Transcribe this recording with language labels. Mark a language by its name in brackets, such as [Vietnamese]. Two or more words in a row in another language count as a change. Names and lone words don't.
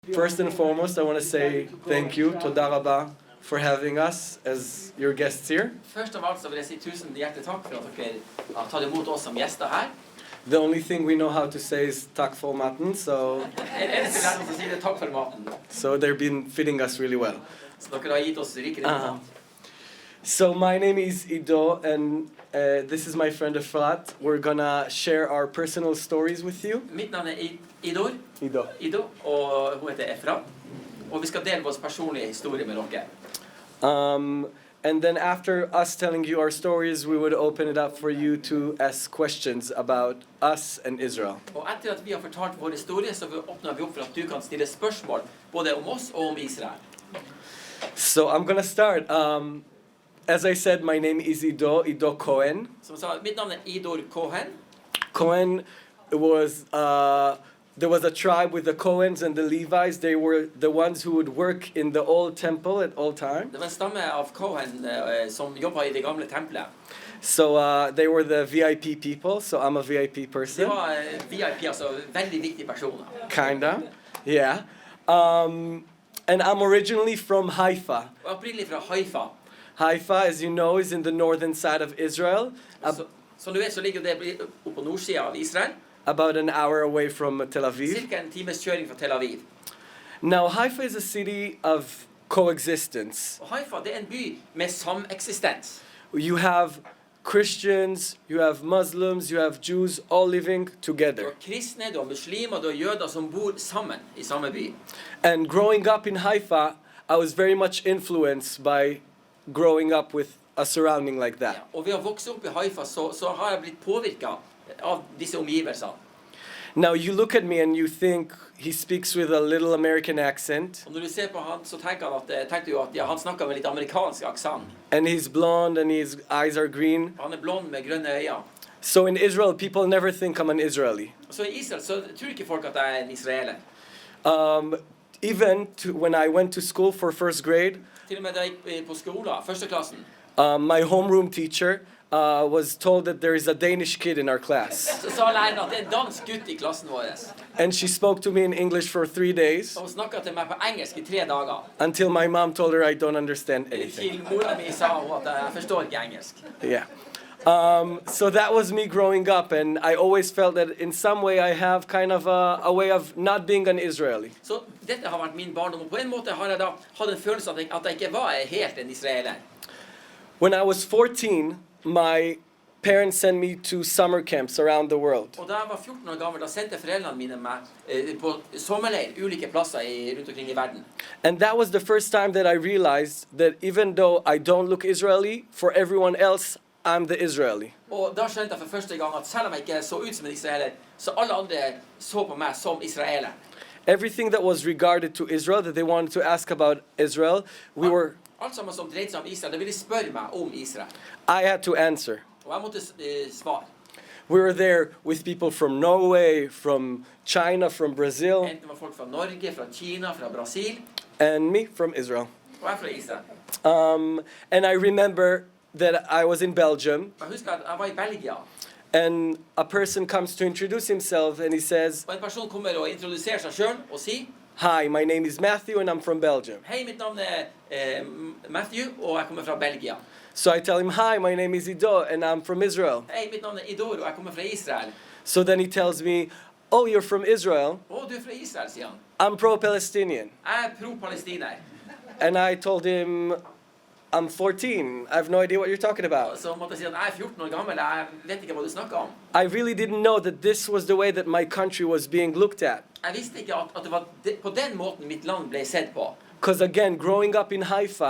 [English] First and foremost, I want to say thank you, [Hebrew] Toda Rabba, [English] for having us as your guests here. [Norwegian] Først av alt så vil jeg si tusen hjertelig takk for at dere har tatt imot oss som gjester her. [English] The only thing we know how to say is [Norwegian] takk for maten, [English] so [Norwegian] Takk for maten. [English] so they've been fitting us really well. [Norwegian] Så dere har gitt oss rikelig mat. [English] So my name is Ido, and this is my friend Efrat. We're gonna share our personal stories with you. [Norwegian] Mitt navn er Ido. Ido, og hun heter Efrat. Og vi skal dele vår personlige historie med dere. [English] And then after us telling you our stories, we would open it up for you to ask questions about us and Israel. [Norwegian] Og etter at vi har fortalt vår historie, så åpner vi opp for at du kan stille spørsmål både om oss og om Israel. [English] So I'm gonna start. As I said, my name is Ido Cohen. [Norwegian] Som sa, mitt navn er Idor Cohen. [English] Cohen was, there was a tribe with the Cohens and the Levites. They were the ones who would work in the old temple at all time. [Norwegian] Det var en stamme av Cohen som jobbet i det gamle tempelet. [English] So they were the VIP people, so I'm a VIP [Norwegian] Det [English] person. [Norwegian] var VIP, altså veldig viktige personer. [English] Kinda, yeah. And I'm originally from Haifa. [Norwegian] Og opprinnelig fra Haifa. [English] Haifa, as you know, is in the northern side of Israel, [Norwegian] Som du vet, så ligger det oppe på nordsiden av Israel. [English] about an hour away from Tel Aviv. [Norwegian] Cirka en times kjøring fra Tel Aviv. [English] Now, Haifa is a city of coexistence. [Norwegian] Og Haifa, det er en by med sameksistens. [English] You have Christians, you have Muslims, you have Jews all living [Norwegian] Du [English] together. [Norwegian] har kristne, du har muslimer, du har jøder som bor sammen i samme by. [English] And growing up in Haifa, I was very much influenced by growing up with a surrounding like [Norwegian] Ja, [English] that. [Norwegian] og ved å vokse opp i Haifa, så har jeg blitt påvirket av disse omgivelsene. [English] Now, you look at me and you think he speaks with a little American accent, [Norwegian] Og når du ser på han, så tenker du at ja, han snakker med litt amerikansk aksent. [English] and he's blonde and his eyes are green. [Norwegian] Han er blond med grønne øyne. [English] So in Israel, people never think I'm an Israeli. [Norwegian] Så i Israel så tror ikke folk at jeg er en israeler. [English] Even when I went to school for first grade, [Norwegian] Til og med da jeg gikk på skolen, første klassen, [English] my homeroom teacher was told that there is a Danish kid in our class. [Norwegian] så sa læreren at det er en dansk gutt i klassen vår. [English] And she spoke to me in English for 3 days [Norwegian] Og hun snakket til meg på engelsk i 3 dager. [English] until my mom told her I don't understand anything. [Norwegian] Til mora mi sa hun at jeg forstår ikke engelsk. [English] Yeah. So that was me growing up, and I always felt that in some way I have kind of a way of not being an Israeli. [Norwegian] Så dette har vært min barndom, og på en måte har jeg da hatt en følelse av at jeg ikke var helt en israeler. [English] When I was 14, my parents sent me to summer camps around the world. [Norwegian] Og da jeg var 14 år gammel, da sendte foreldrene mine meg på sommerleir ulike plasser rundt omkring i verden. [English] And that was the first time that I realized that even though I don't look Israeli, for everyone else, I'm the Israeli. [Norwegian] Og da skjønte jeg for første gang at selv om jeg ikke så ut som en israeler, så alle andre så på meg som israeler. [English] Everything that was regarded to Israel, that they wanted to ask about Israel, [Norwegian] Alt sammen som dreide seg om Israel, det ville spørre meg om Israel. [English] I had to answer. [Norwegian] Og jeg måtte svare. [English] We were there with people from Norway, from China, from Brazil, [Norwegian] Enten var folk fra Norge, fra Kina, fra Brasil, [English] and me from Israel. [Norwegian] og jeg fra Israel. [English] And I remember that I was in Belgium, [Norwegian] Jeg husker at jeg var i Belgia, [English] and a person comes to introduce himself, and he says, [Norwegian] og en person kommer og introduserer seg selv og sier, [English] "Hi, my name is Matthew, and I'm from Belgium." [Norwegian] hei, mitt navn er Matthew, og jeg kommer fra Belgia. [English] So I tell him, "Hi, my name is Ido, and I'm from Israel." [Norwegian] Hei, mitt navn er Idor, og jeg kommer fra Israel. [English] So then he tells me, "Oh, you're from Israel? [Norwegian] Å, du er fra Israel, sier han. [English] I'm pro-Palestinian." [Norwegian] Jeg er pro-palestiner. [English] And I told him, "I'm 14. I have no idea what you're talking about." [Norwegian] Så måtte jeg si at jeg er 14 år gammel, jeg vet ikke hva du snakker om. [English] I really didn't know that this was the way that my country was being looked at. [Norwegian] Jeg visste ikke at det var på den måten mitt land ble sett på. [English] Because again, growing up in Haifa,